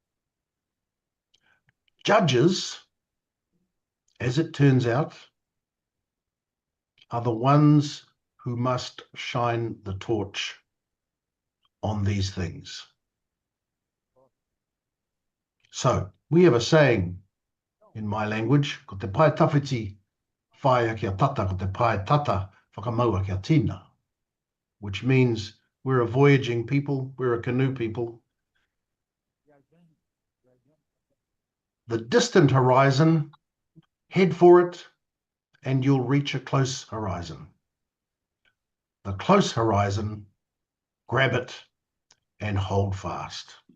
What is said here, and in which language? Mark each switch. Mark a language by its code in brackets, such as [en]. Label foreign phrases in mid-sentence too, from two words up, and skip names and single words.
[en] Judges, as it turns out, are the ones who must shine the torch on these things. So we have a saying in my language, [mi] ko te pai tawhiti whaia kia tata, ko te pai tata whakamaua kia tina, [en] which means we're a voyaging people, we're a canoe people. The distant horizon, head for it, and you'll reach a close horizon. The close horizon, grab it and hold fast.